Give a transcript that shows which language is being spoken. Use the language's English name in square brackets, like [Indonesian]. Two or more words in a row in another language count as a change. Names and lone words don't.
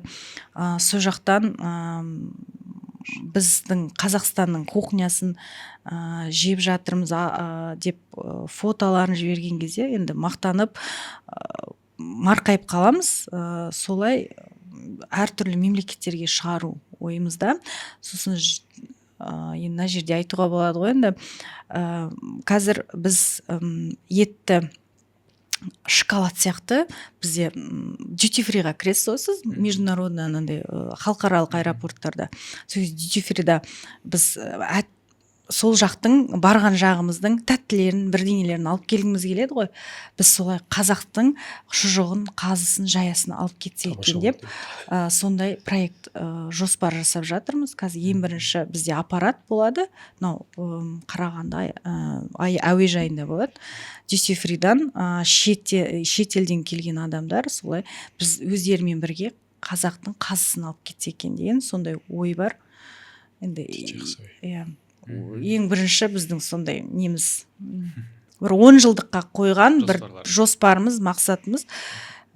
[Kazakh] Сол жақтан біздің Қазақстанның кухнясын жеп жатырмыз деп фотоларын жіберген кезде енді мақтанып марқайып қаламыз. Солай әртүрлі мемлекеттерге шығару ойымызда. Сосын енді мына жерде айтуға болады ғой, енді қазір біз етті шоколад сияқты бізде [English] duty free- [Kazakh] ға кіресіз ғой сіз, международный анандай халықаралық аэропорттарда. Сол [English] duty free- [Kazakh] да біз сол жақтың барған жағымыздың тәттілерін, бірдеңелерін алып келгіміз келеді ғой. Біз солай қазақтың шұжығын, қазысын, жаясын алып кетсе екен деп сондай проект жоспар жасап жатырмыз. Қазір ең бірінші бізде аппарат болады. Мынау Қарағанды әуежайында болады. [English] Duty free- [Kazakh] дан шетелден келген адамдар солай біз өздерімен бірге қазақтың қазысын алып кетсе екен деген сондай ой бар. Енді ең бірінші біздің сондай неміз бір 10 жылдыққа қойған бір жоспарымыз, мақсатымыз.